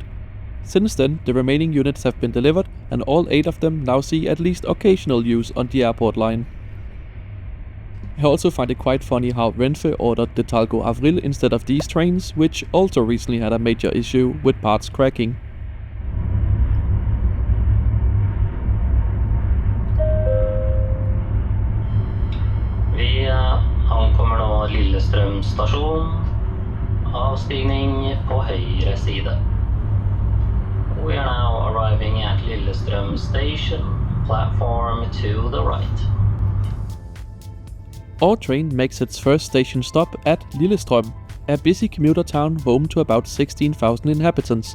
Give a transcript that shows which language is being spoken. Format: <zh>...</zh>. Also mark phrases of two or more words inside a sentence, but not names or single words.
<en>Since then, the remaining units have been delivered, and all 8 of them now see at least occasional use on the airport line. I also find it quite funny how Renfe ordered the Talgo Avril instead of these trains, which also recently had a major issue with parts cracking.</en> <no>Vi ankommer nå Lillestrøm stasjon. Avstigning på høyre side.</no> <en>We are now arriving at Lillestrøm station, platform to the right. Our train makes its first station stop at Lillestrøm, a busy commuter town home to about 16,000 inhabitants.</en>